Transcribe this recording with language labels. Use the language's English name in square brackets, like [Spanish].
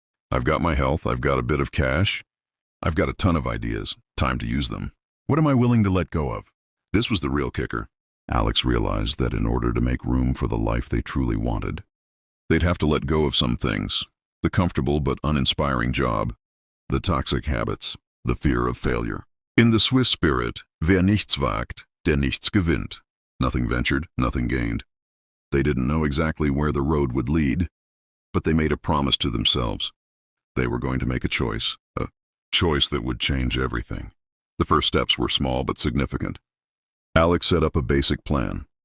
[English] I've got my health, I've got a bit of cash, I've got a ton of ideas, time to use them. What am I willing to let go of? This was the real kicker. Alex realized that in order to make room for the life they truly wanted, they'd have to let go of some things. The comfortable but uninspiring job, the toxic habits, the fear of failure. In the Swiss spirit, [German] wer nichts wagt, der nichts gewinnt. [English] Nothing ventured, nothing gained. They didn't know exactly where the road would lead, but they made a promise to themselves. They were going to make a choice that would change everything. The first steps were small but significant. Alex set up a basic plan.